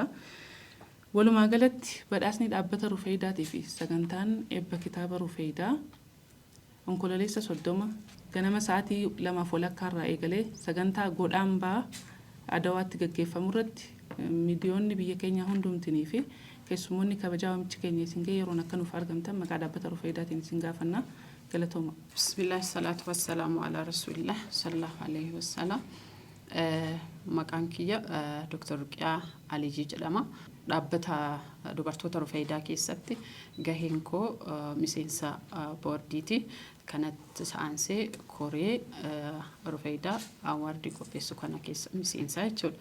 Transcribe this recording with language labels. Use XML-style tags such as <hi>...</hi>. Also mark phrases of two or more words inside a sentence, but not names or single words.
<om>Walumaa galatti badhaasni dhaabbata Rufeedaatii fi sagantaan eebba kitaaba Rufeedaa onkololeessa 30 ganama sa'aatii 2:00 irraa eegalee sagantaa godhaambaa Adawaatti gaggeeffamu irratti miidiyoonni biyya keenya hundumtinii fi keessumoonni kabajaa wamichi keenya isin ga'e yeroon akka nuuf argamtan maqaa dhaabbata Rufeedaatiin isin gaafanna. Galatooma.</om> <ar>بسم الله الصلاة والسلام على رسول الله صلى الله عليه وسلم.</ar> <om>Maqaan kiyya Dr. Ruqiyaa Alijii jedhama. Dhaabbata dubartoota Rufeedaa keessatti gaheen koo miseensa boordiiti. Kanatti saansee koree Rufeedaa awaardii qopheessu kana keessa miseensa jechuudha.</om>